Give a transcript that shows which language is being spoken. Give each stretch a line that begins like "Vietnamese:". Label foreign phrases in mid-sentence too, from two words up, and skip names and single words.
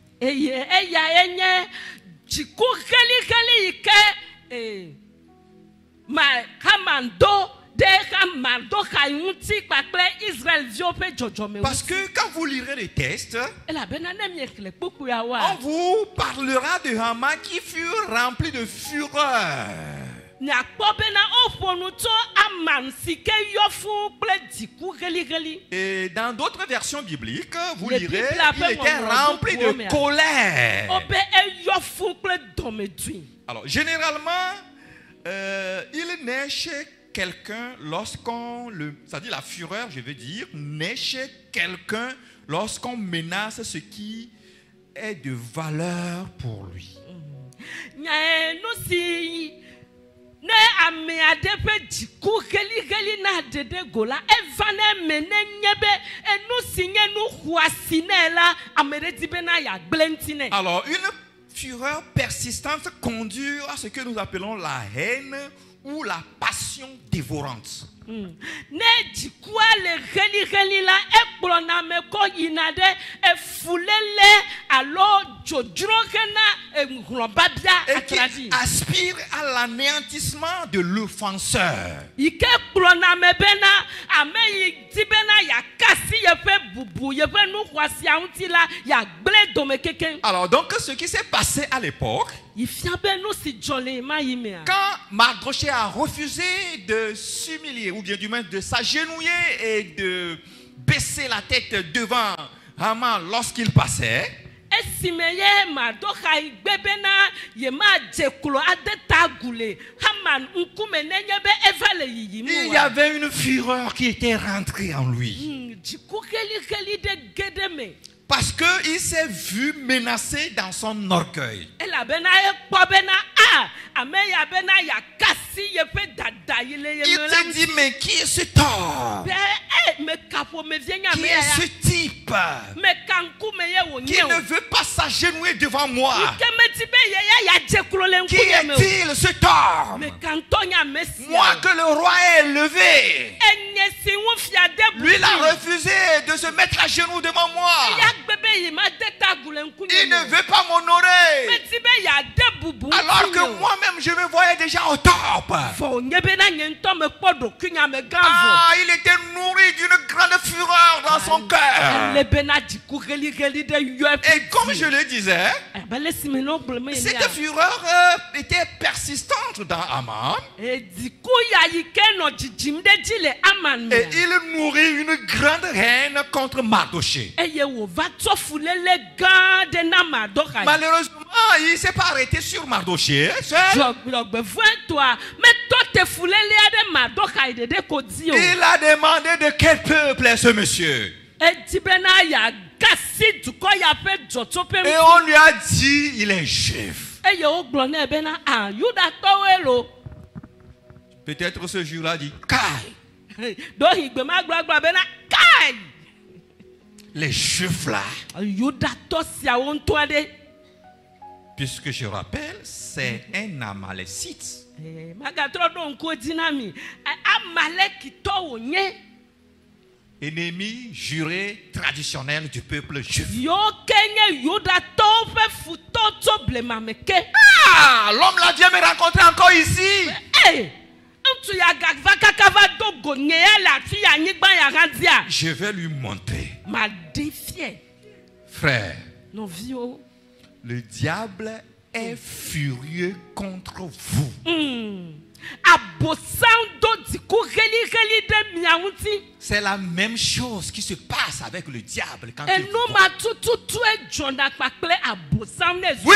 French: Parce que quand vous lirez les textes, on vous parlera de Haman qui fut rempli de fureur.
Ewe: nyakpɔ bena oƒonu tso Aman si ke yɔ fũu kple dziku ɣeliɣeli.
French: Et dans d'autres versions bibliques, vous Les lirez, Bibles appellent il était mon rempli nom, de mais- colère.
Ewe: Obe eyɔ fũu kple dɔmedzoe.
French: Alors, généralement, il naît chez quelqu'un c'est-à-dire la fureur, je veux dire, naît chez quelqu'un lorsqu'on menace ce qui est de valeur pour lui.
Ewe: Nyae nu si ne ame aɖe ƒe dziku ɣeliɣeli na ɖeɖe go la eva ne me ne nye be enu si nye nu xɔasi nɛ la ame ɖe di bena yeagblẽ ŋuti nɛ.
French: Alors, une fureur persistante conduit à ce que nous appelons la haine ou la passion dévorante.
Ewe: Ne dzikua le ɣeliɣeli la ekplɔna ame kɔ yina ɖe efulele alo dzodzro hena hlɔ̃babia
French: Et qui
Ewe: atraɖi.
French: aspire à l'anéantissement de l'offenseur.
Ewe: Yi ke kplɔna ame bena ame yi di bena yakasi yeƒe bubu yeƒe nu xɔasia ŋuti la yagblẽ dome keke.
French: Alors, donc, ce qui s'est passé à l'époque,
Ewe: Yi fia be nu si dzɔ le ma yi mea.
French: quand Mardochée a refusé de s'humilier, ou bien du moins de s'agenouiller et de baisser la tête devant Haman lorsqu'il passait,
Ewe: Esime ye Mardoxai gbe bena yemadze klo ade ta gu le Haman ŋkume nenye be eva le yiyim
French: il y
Ewe: wa.
French: avait une fureur qui était rentrée en lui.
Ewe: Dziku ɣeliɣeli ɖe ge ɖe me.
French: Parce qu'il s'est vu menacé dans son orgueil.
Ewe: Elabena ekpɔ bena ame ya bena yakasi yeƒe dada yi le ye
French: Il
Ewe: me la
French: s'est dit, mais qui est ce homme?
Ewe: be me ka ƒomevie nye
French: Qui
Ewe: ame
French: est
Ewe: ya
French: ce
Ewe: ya.
French: type
Ewe: Me ka ŋkume ye
French: qui
Ewe: wonye
French: ne
Ewe: o.
French: veut pas s'agenouiller devant moi?
Ewe: Ke medi be ye ya yadze klo le
French: Qui
Ewe: ŋkume me o.
French: est-il cet homme?
Ewe: Me ka ŋutɔ nye ame sia
French: Moi
Ewe: o.
French: que le roi est élevé.
Ewe: Enye si ŋu fia de
French: Lui, il a
Ewe: bubu.
French: refusé de se mettre à genoux devant moi.
Ewe: Ya gbe be yi ma de ta gu le ŋkunye
French: Il
Ewe: me
French: ne
Ewe: o.
French: veut pas m'honorer.
Ewe: Medi be ya de bubu
French: Alors
Ewe: ŋuti
French: que
Ewe: me o.
French: moi-même, je me voyais déjà au top.
Ewe: Vɔ nye bena nye ŋutɔ me kpɔ ɖokui nye ame gã vɔ.
French: Ah, il était nourri d'une grande fureur dans son cœur.
Ewe: Ele bena dziku ɣeliɣeli ɖe yɔ eƒe
French: Et comme je le disais,
Ewe: abe le si me ne wogblɔ me
French: cette
Ewe: nia.
French: fureur était persistante dans Haman.
Ewe: Dziku ya yi ke nɔ dzidzim ɖe dzi le Aman
French: Et
Ewe: mea.
French: il nourrit une grande haine contre Mardochée.
Ewe: Eye wòva tsɔ fulele gã ɖe na Mardoxai.
French: Malheureusement, il ne s'est pas arrêté sur Mardochée seul.
Ewe: Dzɔgbevɔ̃etɔa metɔ te fulelea ɖe Mardoxai ɖeɖe ko dzi o.
French: Il a demandé de quel peuple est ce monsieur.
Ewe: Edi bena yagasi dukɔ ya ƒe dzɔtsoƒe
French: Et
Ewe: ŋuti.
French: on lui a dit, il est juif.
Ewe: Eye wogblɔ nɛ bena Yudatɔwoe lo.
French: Peut-être ce jour-là dit, Kai,
Ewe: Ɖohi gbe ma gblɔ bena kai.
French: les juifs là,
Ewe: Yudatɔ siawo ŋutɔ ɖe.
French: puisque je rappelle, c'est un amalécite.
Ewe: Magatrɔ ɖo ŋku dzi na mi. Amalekitɔ wònye.
French: Ennemi juré traditionnel du peuple juif.
Ewe: Yiwo ke nye Yudatɔwo ƒe futɔ tso blema me ke.
French: Ah, l'homme là vient me rencontrer encore ici.
Ewe: Ŋutsu ya gava kaka va do go nye ya le afi ya anyigba ya hã dzia.
French: Je vais lui montrer.
Ewe: Maɖe fie.
French: Frère,
Ewe: Nɔviwo.
French: le diable est furieux contre vous.
Ewe: Abosam do dziku ɣeliɣeli ɖe mia ŋuti.
French: C'est la même chose qui se passe avec le diable quand il
Ewe: Enu
French: vous
Ewe: ma tututue dzɔna kpakple abosam ne zu.